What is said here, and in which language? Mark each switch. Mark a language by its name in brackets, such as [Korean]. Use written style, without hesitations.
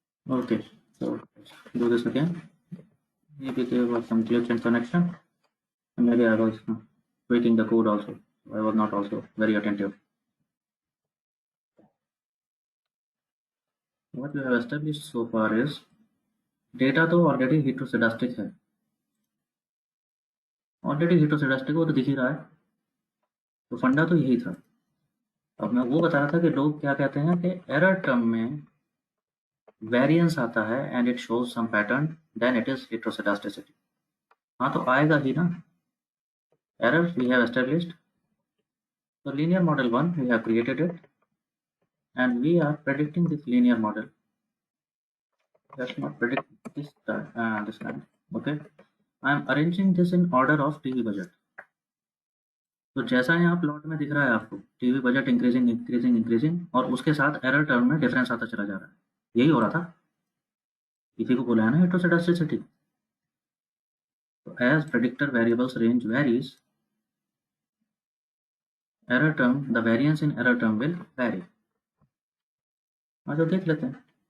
[English] Okay, so let's do this again. Maybe there was some glitch in connection, and maybe I was tweaking the code also. I was not also very attentive. What we have established so far is [Hindi] data तो already heteroscedastic है, already heteroscedastic वो तो दिख ही रहा है, तो फंडा तो यही था। अब मैं वो बता रहा था कि लोग क्या कहते हैं कि एरर टर्म में वेरिएंस आता है [English] And it shows some pattern, then it is heteroscedasticity। [Hindi] हाँ तो आएगा ही ना। [English] Error we have established, so linear model 1 we have created it and we are predicting this linear model. Let's not predict this kind. Okay, I am arranging this in order of TV budget. [Hindi] तो जैसा यहाँ plot में दिख रहा है आपको, TV budget increasing increasing increasing और उसके साथ एरर टर्म में डिफरेंस आता चला जा रहा है। यही हो रहा था, इसी को बोला है ना हेटेरोसेडास्टिसिटी। [English] तो as predictor variables range varies, error term, the variance in error term will vary. [Hindi] तो देख लेते हैं।